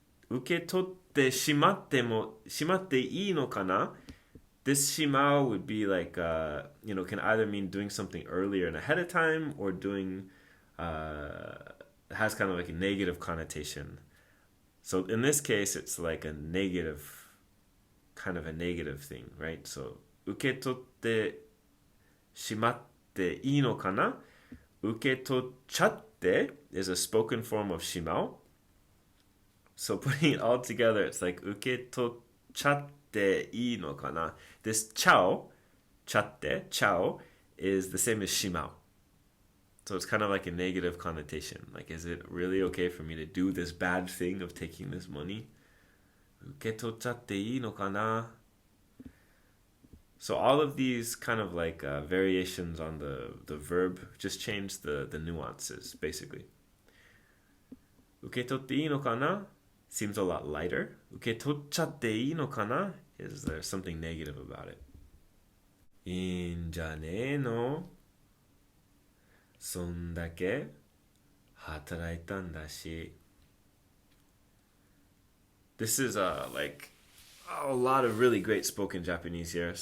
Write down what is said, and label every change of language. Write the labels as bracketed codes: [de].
[ja] 受け取ってしまっていいのかな [en] This shimao would be like, can either mean doing something earlier and ahead of time or doing, has kind of like a negative connotation. So in this case, it's like a negative, kind of a negative thing, right? So, [ja] 受け取ってしまっていいのかな 受け取っちゃって [en] is a spoken form of shimao. So putting it all together, it's like [ja] 受け取っちゃっていいのかな [en] This chao, chatte, chao, is the same as shimao. So it's kind of like a negative connotation. Like, is it really okay for me to do this bad thing of taking this money? [ja] 受け取っちゃっていいのかな [en] So all of these kind of like variations on the verb just change the nuances, basically. [ja] 受け取っていいのかな [en] seems a lot lighter. [ja] 受け取っちゃっていいのかな [en] is there something negative about it. [ja] いいんじゃねえのそんだけ働いたんだし [en] This is like a lot of really great spoken Japanese here.